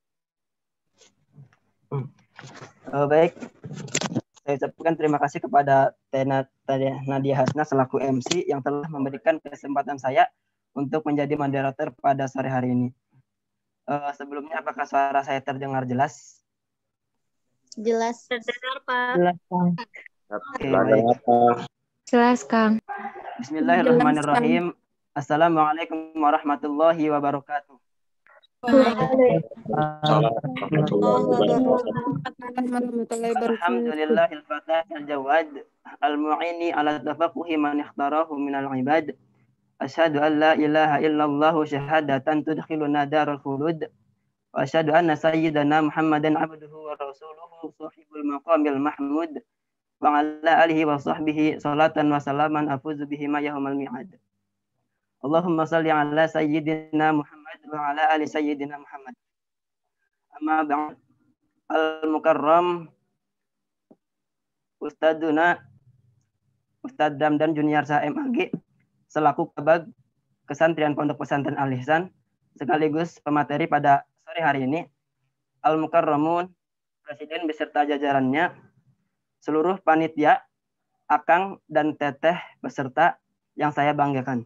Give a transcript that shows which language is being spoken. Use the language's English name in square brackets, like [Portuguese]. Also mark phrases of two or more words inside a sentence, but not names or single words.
[Indonesian] Baik, saya ucapkan terima kasih kepada Nadia Hasna selaku MC yang telah memberikan kesempatan saya untuk menjadi moderator pada sore hari ini. Sebelumnya, apakah suara saya terdengar jelas? Jelas. Terdengar, Pak. Jelas, Kang. Oke, baik. Jelas, Kang. [Arabic] بسم الله الرحمن الرحيم. السلام عليكم ورحمة الله وبركاته. الحمد لله الفتاح الجواد المعين على التفقه من اختاره من العباد. أشهد أن لا إله إلا الله شهادة تدخلنا دار الخلود. وأشهد أن سيدنا محمدا عبده ورسوله صاحب المقام المحمود وعلى آله وصحبه صلاة وسلاما أفوز بها يوم الميعاد. اللهم صل على سيدنا محمد وعلى آل سيدنا محمد. أما بعد, المكرم أستاذنا [Indonesian] Ustadz Damdan Junior Sah MAG selaku Kabag Kesantrian Pondok Pesantren Al-Ihsan sekaligus pemateri pada sore hari ini, Al-Mukarramun, Presiden beserta jajarannya, seluruh panitia, Akang dan Teteh beserta yang saya banggakan.